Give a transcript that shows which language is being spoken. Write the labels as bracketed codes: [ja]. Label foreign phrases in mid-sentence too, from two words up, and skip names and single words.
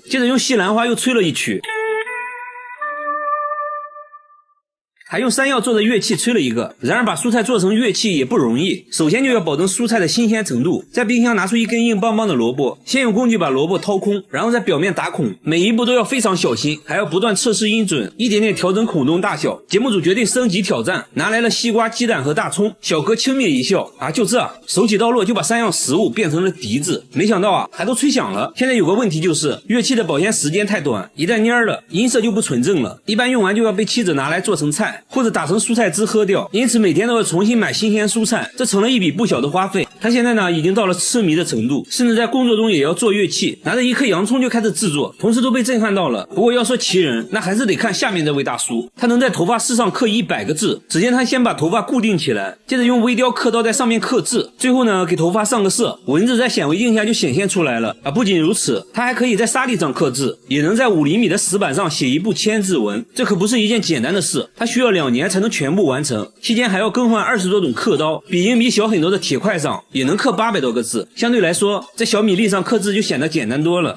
[zh] 接着用西蘭花又吹了一曲，還用山药做的樂器吹了一個。然而把蔬菜做成樂器也不容易，首先就要保證蔬菜的新鮮程度。在冰箱拿出一根硬邦邦的萝卜，先用工具把萝卜掏空，然后在表面打孔，每一步都要非常小心，还要不断測試音準，一點點調整孔洞大小。節目組決定升級挑戰，拿來了西瓜、雞蛋和大蔥。小哥輕蔑一笑，啊，就這，手起刀落就把3樣食物變成了笛子。沒想到啊，還都吹響了。現在有個問題就是樂器的保鮮時間太短，一旦蔫了，音色就不純正了，一般用完就要被妻子拿來做成菜，或者打成蔬菜汁喝掉，因此每天都要重新買新鮮蔬菜，這成了一筆不小的花費。他現在呢已經到了痴迷的程度，甚至在工作中也要做樂器，拿着一顆洋蔥就開始制作，同事都被震撼到了。不過要說奇人，那還是得看下面這位大叔，他能在頭髮絲上刻100個字。只見他先把頭髮固定起來，接着用微雕刻刀在上面刻字，最後呢給頭髮上個色，文字在顯微鏡下就顯現出來了。不僅如此，他還可以在沙地上刻字，也能在5厘米的石板上寫一部千字文，這可不是一件簡單的事，他需要2年才能全部完成，期間還要更換20多種刻刀，比硬币小很多的鐵塊上也能刻800多個字，相對來說在小米粒上刻字就顯得簡單多了。